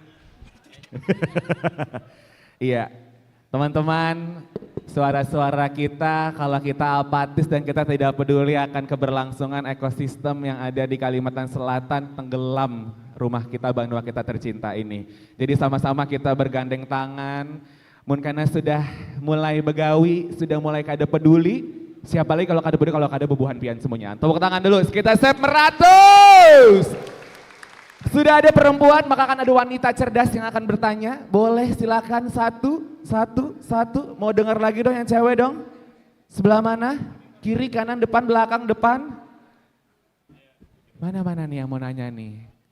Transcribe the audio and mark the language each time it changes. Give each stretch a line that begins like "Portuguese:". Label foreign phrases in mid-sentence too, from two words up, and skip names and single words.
Indonesian: Iya, teman-teman, suara-suara kita kalau kita apatis dan kita tidak peduli akan keberlangsungan ekosistem yang ada di Kalimantan Selatan, tenggelam rumah kita, Banua kita tercinta ini. Jadi sama-sama kita bergandeng tangan, karena sudah mulai begawi, sudah mulai kada peduli.
Banjar: Siapa lagi kalau kada peduli, kalau kada bebuhan pian semuanya.
Indonesian: Tepuk tangan dulu, kita Sep Meratus. Sudah ada perempuan, maka akan ada wanita cerdas yang akan bertanya. Boleh silakan satu. Mau dengar lagi dong yang cewek dong. Sebelah mana? Kiri, kanan, depan, belakang, depan. Mana-mana nih yang mau nanya nih?